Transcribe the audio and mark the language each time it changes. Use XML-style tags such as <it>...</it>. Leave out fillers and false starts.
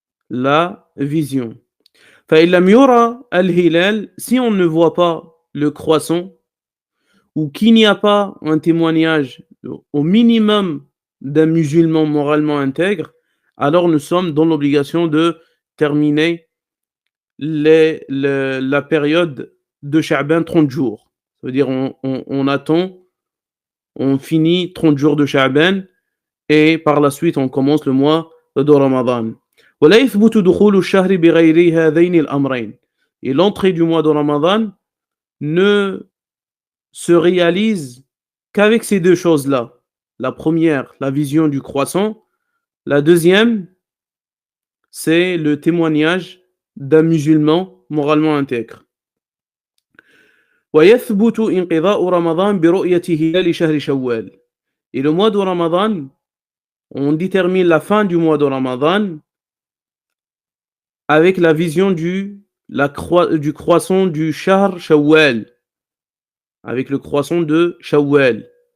<fr>La vision.</fr> <ar>فَإِنْ لَمْ يُرَى الْهِلَالِ,</ar> <fr>si on ne voit pas le croissant, ou qu'il n'y a pas un témoignage au minimum d'un musulman moralement intègre, alors nous sommes dans l'obligation de terminer la période de Sha'ban 30 jours. Ça veut dire on attend, on finit 30 jours de Sha'ban et par la suite on commence le mois de Ramadan.</fr> <ar>ولا يثبت دخول الشهر بغير هذين الأمرين.</ar> <fr>Et l'entrée du mois de Ramadan ne se réalise qu'avec ces deux choses-là. La première, la vision du croissant. La deuxième, c'est le témoignage d'un musulman moralement intègre.</fr> <ar>ويثبت انقضاء رمضان برؤية هلال شهر شوال.</ar> <fr>Et le mois de Ramadan, on détermine la fin du mois de Ramadan avec la vision du croissant du Shahr Shawwal, avec le croissant de Shawwal.</fr>